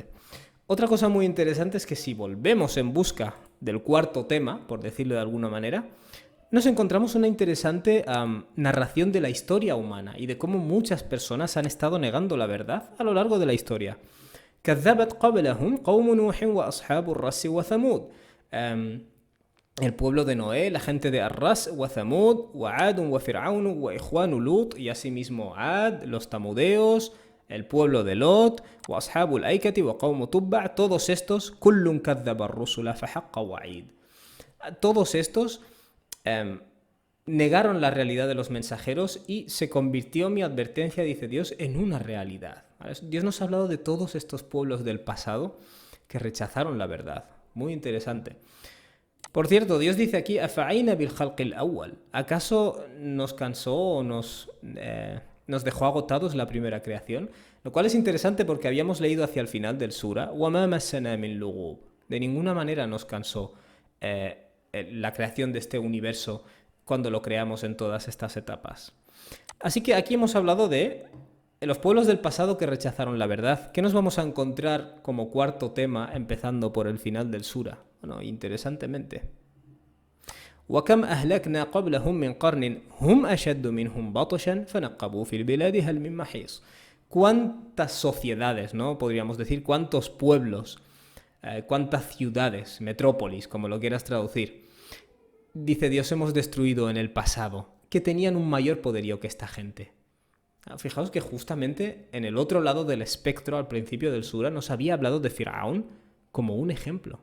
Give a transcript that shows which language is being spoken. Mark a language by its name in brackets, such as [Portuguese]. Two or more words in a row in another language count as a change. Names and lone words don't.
[Spanish] Otra cosa muy interesante es que si volvemos en busca del cuarto tema, por decirlo de alguna manera, nos encontramos una interesante narración de la historia humana y de cómo muchas personas han estado negando la verdad a lo largo de la historia. [Arabic] كذبت قبلهم قوم نوح وأصحاب الرس وثمود. [Spanish] El pueblo de Noé, la gente de Ar-Ras, [Arabic] وثمود وعاد وفرعون وإخوان لوط, [Spanish] y asimismo Ad, los tamudeos, el pueblo de Lot, [Arabic] وأصحاب الأيكة وقوم تبع, [Spanish] todos estos, [Arabic] كل كذب الرسل فحق وعيد. [Spanish] Todos estos negaron la realidad de los mensajeros y se convirtió mi advertencia, dice Dios, en una realidad. Dios nos ha hablado de todos estos pueblos del pasado que rechazaron la verdad. Muy interesante. Por cierto, Dios dice aquí, [Arabic] أَفَعَيْنَا بِالْخَلْقِ الْأَوَّلِ. [Spanish] ¿Acaso nos cansó o nos dejó agotados la primera creación? Lo cual es interesante porque habíamos leído hacia el final del sura, [Arabic] وَمَا مَسَّنَا مِن لُغُوبٍ. [Spanish] De ninguna manera nos cansó la creación de este universo cuando lo creamos en todas estas etapas. Así que aquí hemos hablado de los pueblos del pasado que rechazaron la verdad. ¿Qué nos vamos a encontrar como cuarto tema empezando por el final del sura? Bueno, interesantemente. [Arabic] وَكَمْ أَهْلَكْنَا قَبْلَهُمْ مِنْ قَرْنٍ هُمْ أَشَدُّ مِنْهُمْ بَطْشًا فَنَقَّبُوا فِي الْبِلَادِ هَلْ مِن مَحِيصٍ. [Spanish] ¿Cuántas sociedades, no? Podríamos decir, cuántos pueblos, cuántas ciudades, metrópolis, como lo quieras traducir, dice Dios, hemos destruido en el pasado, que tenían un mayor poderío que esta gente. Fijaos que justamente en el otro lado del espectro, al principio del sura, nos había hablado de Fir'aun como un ejemplo.